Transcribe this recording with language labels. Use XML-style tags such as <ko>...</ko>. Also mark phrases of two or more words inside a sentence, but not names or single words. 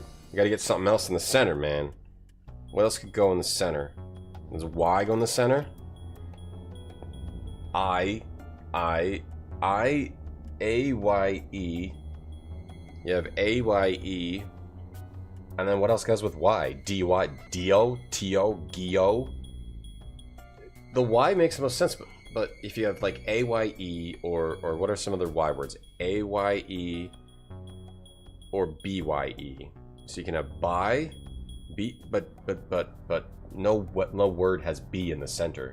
<en>I gotta get something else in the center, man. What else could go in the center? Does Y go in the center? A, Y, E. You have A, Y, E. And then what else goes with Y? D, Y, D-O, T-O, G-O. The Y makes the most sense, but if you have like A-Y-E or what are some other Y words? A-Y-E or B-Y-E. So you can have by, B, but no word has B in the center.</en>